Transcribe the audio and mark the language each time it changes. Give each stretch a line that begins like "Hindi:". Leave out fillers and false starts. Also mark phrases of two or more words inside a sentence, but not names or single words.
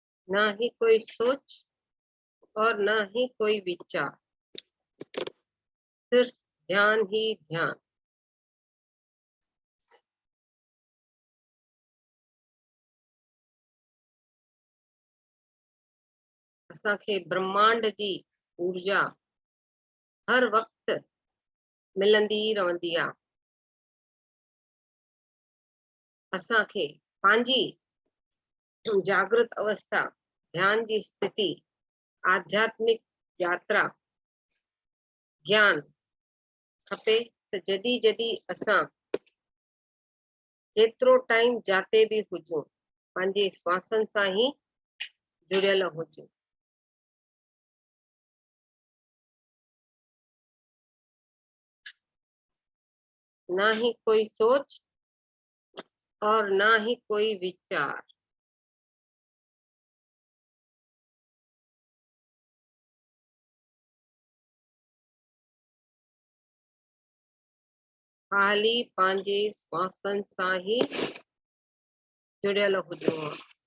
Hindi: ना ही कोई सोच और ना ही कोई विचार, सिर्फ ध्यान ही ध्यान।
Sindhi: असांखे ब्रह्मांड जी ऊर्जा हर वक्त मिलंदी रहंदी आहे। असांखे पंहिंजी जागृत अवस्था, ध्यान जी स्थिति, आध्यात्मिक यात्रा, ज्ञान खपे त जॾहिं जॾहिं असां जेतिरो टाइम जाते भी हुजूं पंहिंजे श्वासन सां ही जुड़ियल हुजूं।
Hindi: ना ही कोई सोच और ना ही कोई विचार।
Sindhi: खाली पंहिंजे श्वासन सां ही जुड़ियल हुजणो आहे।